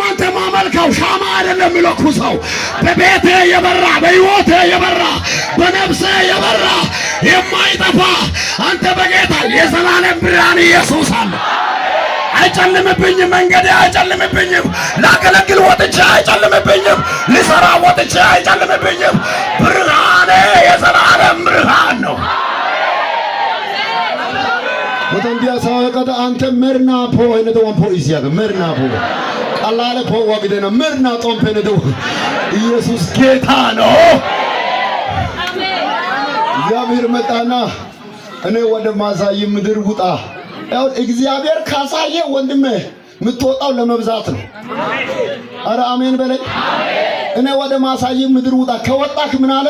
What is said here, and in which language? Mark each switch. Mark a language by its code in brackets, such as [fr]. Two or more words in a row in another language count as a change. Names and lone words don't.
[am] አንተ ማመልከው፣ ሻማ አይደለም የሚለኩሰው። በቤቴ የበራ በሕይወቴ የበራ በነፍሴ የበራ የማይጠፋ አንተ በጌታ የዘላለም ብርሃን ኢየሱስ አለ። አይጨልምብኝም፣ መንገዴ አይጨልምብኝም። ላገለግል ወጥቼ አይጨልምብኝም፣ ልሰራ ወጥቼ አይጨልምብኝም። ብርሃኔ የዘላለም ብርሃን ነው። ወተንዲያ ሳወቀተ አንተ መርና ፖ አይነቶ ወንፖ ኢሲያ መርና ፖ ቀላለ ፖ ወግደና መርና ጦምፔ ነዶ ኢየሱስ ጌታ ነው። እግዚአብሔር መጣና እኔ ወደ ማሳይ ምድር ውጣ። ያው እግዚአብሔር ካሳየ ወንድሜ የምትወጣው ለመብዛት ነው። አረ አሜን በለኝ። እኔ ወደ ማሳይ ምድር ውጣ። ከወጣክ ምን አለ?